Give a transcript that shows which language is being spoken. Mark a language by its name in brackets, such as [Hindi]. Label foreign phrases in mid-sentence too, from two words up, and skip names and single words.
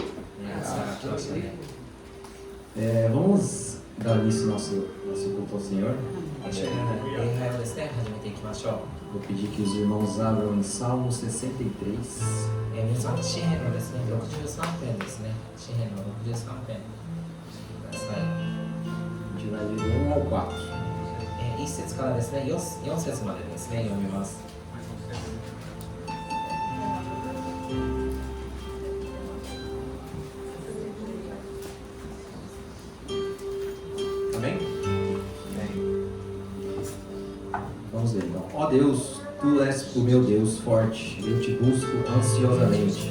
[Portuguese] Vamos dar início ao nosso culto ao Senhor. Vou pedir que os irmãos abram em Salmo 63. A gente vai ler do 1 ao 4. [Japanese] 1 節からですね、4節までですね、読みます。 [Portuguese] Amém? Vamos ler então. Ó Deus, Tu és o meu Deus forte, eu te busco ansiosamente.